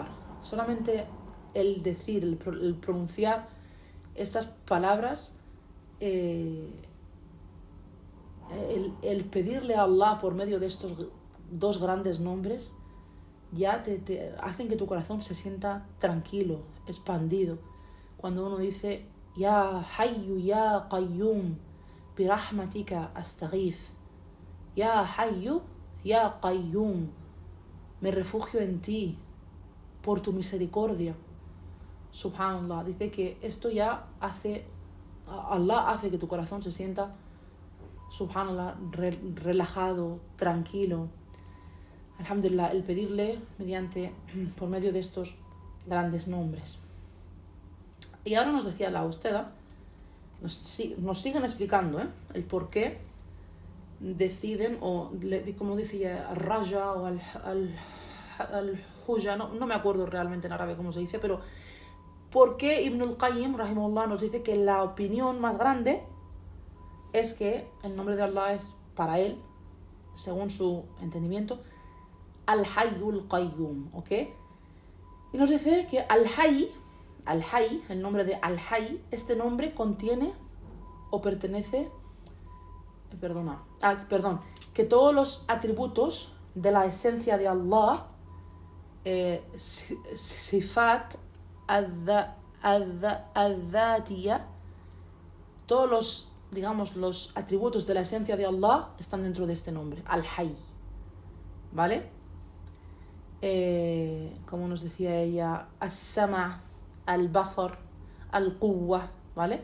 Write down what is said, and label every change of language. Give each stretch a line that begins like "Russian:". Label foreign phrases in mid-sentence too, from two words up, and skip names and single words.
Spanish: Solamente el decir, el pronunciar estas palabras, el pedirle a Allah por medio de estos dos grandes nombres, ya te hacen que tu corazón se sienta tranquilo, expandido. Cuando uno dice:
Arabic: يا حي يا قيوم برحمتك أستغيث. يا حي يا قيوم,
Spanish: me refugio en ti por tu misericordia. Subhanallah, dice que esto ya Allah hace que tu corazón se sienta, subhanallah, relajado, tranquilo. Alhamdulillah, el pedirle por medio de estos grandes nombres. Y ahora nos decía la Usteda, nos siguen explicando el por qué deciden, o como decía, al-Raja o al-Huja, no me acuerdo realmente en árabe cómo se dice, pero por qué Ibn al-Qayyim, rahimahullah, nos dice que la opinión más grande es que el nombre de Allah es para él, según su entendimiento,
Arabic: الحي القيوم,
Spanish: ¿ok? Y nos dice que Al-Hayy, el nombre de Al-Hayy, este nombre contiene o pertenece, que todos los atributos de la esencia de Allah,
Arabic: صفات الذاتية,
Spanish: todos los atributos de la esencia de Allah están dentro de este nombre, Al-Hayy, ¿vale? Como nos decía ella,
Arabic: السمع، البصر، القوة,
Spanish: ¿vale?